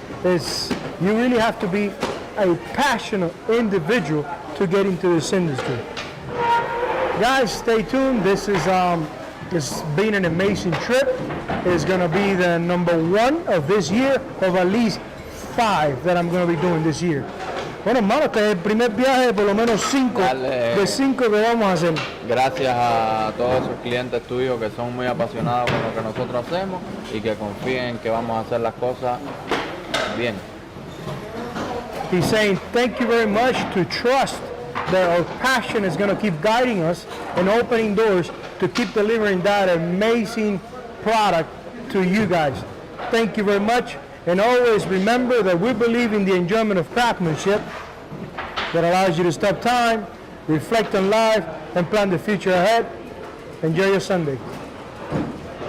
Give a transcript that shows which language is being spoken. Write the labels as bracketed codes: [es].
[en] You really have to be a passionate individual to get into this industry. Guys, stay tuned. This is it's been an amazing trip. It's gonna be the #1 of this year, of at least 5 that I'm gonna be doing this year. [es] Bueno, hermano, este es el primer viaje de por lo menos 5 de 5 que vamos a hacer. Gracias a todos esos clientes tuyos que son muy apasionados con lo que nosotros hacemos y que confíen que vamos a hacer las cosas bien. [en] He's saying thank you very much to trust that our passion is going to keep guiding us and opening doors to keep delivering that amazing product to you guys. Thank you very much. And always remember that we believe in the enjoyment of craftsmanship that allows you to stop time, reflect on life, and plan the future ahead. Enjoy your Sunday.